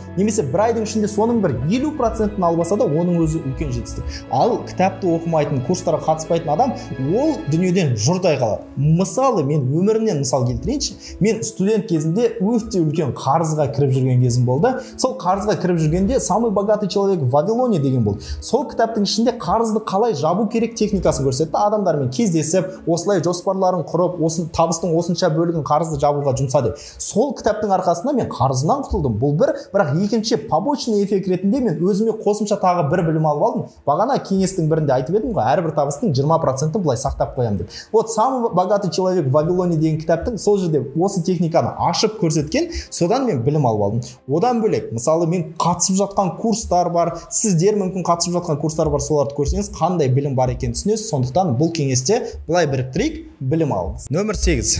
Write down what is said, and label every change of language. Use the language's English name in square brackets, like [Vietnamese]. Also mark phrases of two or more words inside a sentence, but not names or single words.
[Kazakh] Немесе бір айдың ішінде соның бір 50%-ын албаса да, оның өзі үлкен жетістік. Ал кітапты оқымайтын, курстарға қатыспайтын адам ол дүниеден жұрдай қалады. Мысалы, мен өмірімнен мысал келтірейін. келтірейінші. Мен студент кезімде өте үлкен қарызға кіріп жүрген кезім болды. Сол қарызға кіріп жүргенде «Самый богатый человек в Вавилоне» деген болды. Сол кітаптың ішінде қарызды қалай жабу керек техникасын көрсетті. Адамдармен кездесіп, осылай жоспарларын құрып, табыстың осынша бөлігін қарызды жабуға жұмса деп. Сол кітаптың арқасында мен қарызынан құтылдым. Бұл бір, бірақ екінші [Russian] побочный эффект [Kazakh] ретінде мен өзіме қосымша тағы бір білім алып алдым. Бағана кеңестің бірінде айтып едім ғой, әрбір табыстың 20%-ын былай сақтап қоямын деп. Вот «Самый богатый человек в Вавилоне» деген кітаптың сол жерде осы техниканы ашып көрсеткен, содан мен білім алып алдым. Одан бөлек, мысалы мен қатысып жатқан курстар бар, сіздер мүмкін қатысып жатқан курстар бар, соларды көрсеңіз, қандай білім бар екенін түсінесіз. Сондықтан бұл кеңесте былай біріктірейік, білім алыңыз. Нөмір 8.